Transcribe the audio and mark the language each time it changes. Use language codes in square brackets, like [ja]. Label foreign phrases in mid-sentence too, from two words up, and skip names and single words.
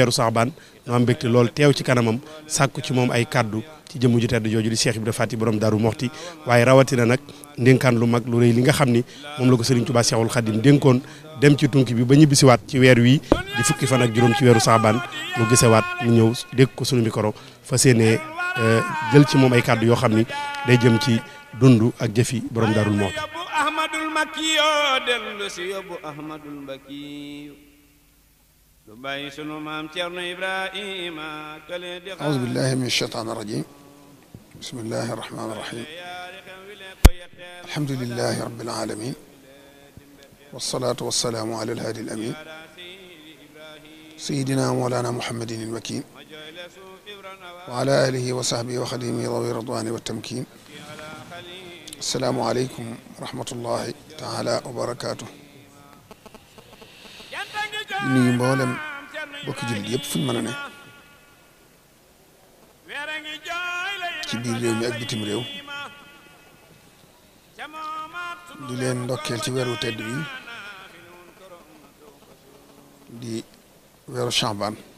[wo] weeru Saabaan nu am mbégte lool teew ci kanamam sàkku ci moom ay kaddu ci jëmm ju tedd jooju di Cheikh Ibrahima Fati borom Daaru Moxti waaye rawatina nag ndénkaan lu mag lu rëy li nga xam ni moom la ko Serigne Touba Cheikhul Khadim dénkoon dem ci tunki bi ba ñibbisiwaat ci weer wi di fukki fan ak juróom ci weeru Saabaan lu gisewaat mu ñëw dégg ko sunu micro fas yéenee jël ci moom ay kaddu yoo xam ni day jëm ci dund ak jëfi borom Daaru Moxti. Ahmadul Makki yoo dellu si yóbbu Ahmadul Makki lu bàyyi sunu maam Cerno Ibrahima kale di [ar] أعوذ بالله من الشيطان الرجيم بسم الله الرحمن الرحيم الحمد لله رب العالمين والصلاة والسلام على الهادي الأمين سيدنا مولانا محمد المكين وعلى آله وصحبه وخديمه ذوي الرضوان والتمكين السلام عليكم ورحمة الله تعالى وبركاته [wo] nuyu mboolem bokki jullit yëpp fuñ mën a ne ci biir réew mi ak bitim réew di leen ndokkeel ci weeru tedd bi di weeru Sha'ban